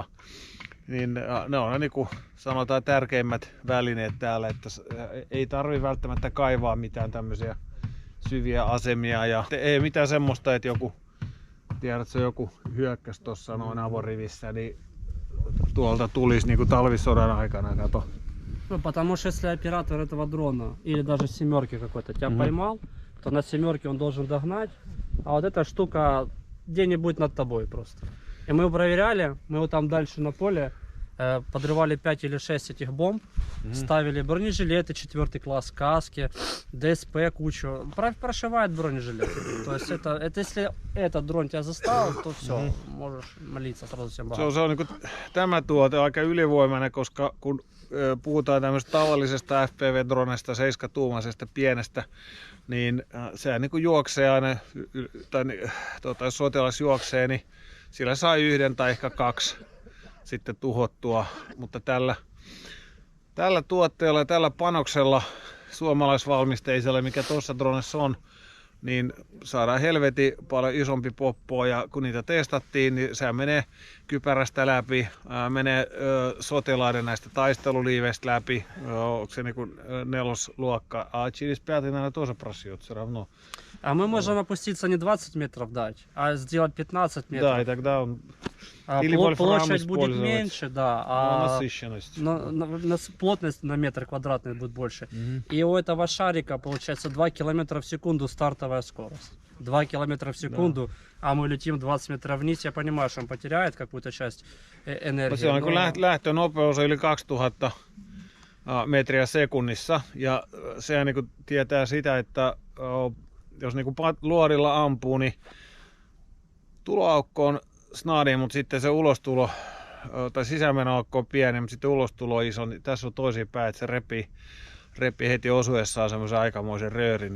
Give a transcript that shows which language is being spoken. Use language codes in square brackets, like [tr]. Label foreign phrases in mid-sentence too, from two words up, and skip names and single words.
[fi] Niin ne on niin kuin sanotaan tärkeimmät välineet täällä, että ei tarvi välttämättä kaivaa mitään tämmöisiä syviä asemia ja ei mitään semmoista, että joku hyökkäsi tuossa noin avorivissä, niin tuolta tulisi niin kuin talvisodan aikana, kato. [ru] Ну, потому что если оператор этого дрона или даже семерки какой-то тебя поймал, то на семерке он должен догнать, а вот эта штука где-нибудь над тобой просто. И мы проверяли, мы вот там дальше на поле подрывали 5 или 6 этих бомб, ставили бронежилеты 4 класс, каски, ДСП кучу, прошивает бронежилеты. То есть это если этот дрон тебя заставил, то все, можешь молиться сразу всем богам. [fi] Se on niin kuin, tämä tuote aika ylivoimainen, koska kun puhutaan tämmöisestä tavallisesta FPV-dronesta, 7-tuumaisesta pienestä, niin se niin kuin juoksee aina, tai jos sotilas juoksee, niin sillä saa 1 tai ehkä 2 sitten tuhottua, mutta tällä tuotteella ja tällä panoksella suomalaisvalmisteisella, mikä tuossa dronessa on, niin saadaan helvetin paljon isompi poppoa ja kun niitä testattiin, niin se menee kypärästä läpi, menee sotilaiden näistä taisteluliiveistä läpi, onko se niinku 4. luokka, [ru] а через 5 наверное тоже прошьет все равно. А мы можем опуститься не 20 метров дать, а сделать 15 метров. Да, и тогда он или Площадь вольфрам будет использовать, меньше, да, насыщенность. плотность на метр квадратный будет больше. И у этого шарика получается 2 километра в секунду стартовая скорость. 2 километра в секунду, а мы летим 20 метров вниз. Я понимаю, что он потеряет какую-то часть энергии. [fi] Se on, kun [ru] но- [fi] lähtönopeus on yli 2000 metriä sekunnissa ja se niin kuin tietää sitä, että jos niin kuin luodilla ampuu, niin tuloaukko on snadi, mutta sitten se ulostulo tai sisämenoaukko on pieni, mutta sitten ulostulo on iso, niin tässä on toisinpäin, että se repi heti osuessaan semmoisen aikamoisen röörin.